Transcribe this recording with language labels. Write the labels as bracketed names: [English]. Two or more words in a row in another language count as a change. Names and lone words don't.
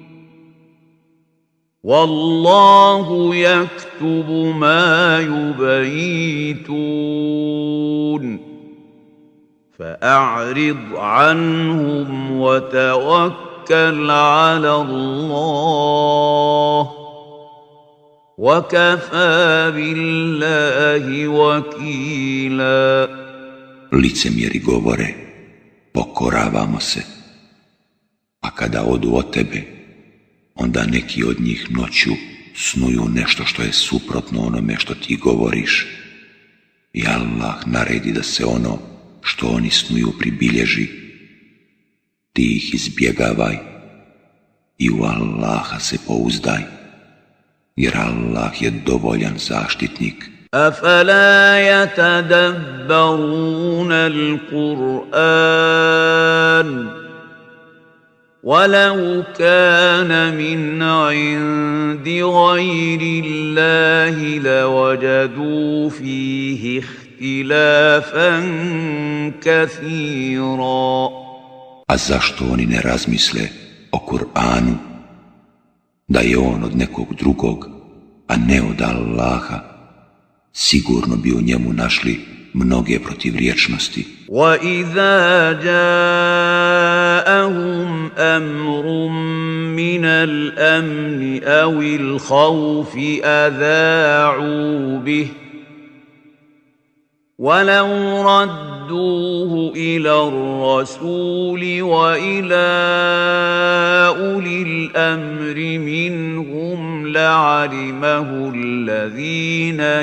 [Arabic] وَاللَّهُ يَكْتُبُ مَا يُبَيِّتُونَ فأعرض عنهم وتوكل على الله وكفى بالله وكيلا. [Bosnian] Licemjeri govore, pokoravamo se, a kada odu od tebe, onda neki od njih noću snuju nešto što je suprotno onome što ti govoriš. I Allah naredi da se ono što oni snuju pribilježi. Ti ih izbjegavaj i u Allaha se pouzdaj, jer Allah je dovoljan zaštitnik. [Arabic] أفلا يتدبرون القرآن ولو كان من عند غير الله لوجدوا فيه اختلافا كثيرا. [Bosnian] A zašto oni ne razmisle o Kur'anu, da je on od nekog drugog, a ne od Allaha? Sigurno bi u njemu našli mnoge protivriječnosti. [Arabic] وَإِذَا جَاءَهُمْ أَمْرٌ مِّنَ الْأَمْنِ أَوِ الْخَوْفِ أَذَاعُوا بِهِ وَلَوْ رَدُّوهُ إِلَى الرَّسُولِ وَإِلَى أُولِي الْأَمْرِ مِنْهُمْ لَعَلِمَهُ الَّذِينَ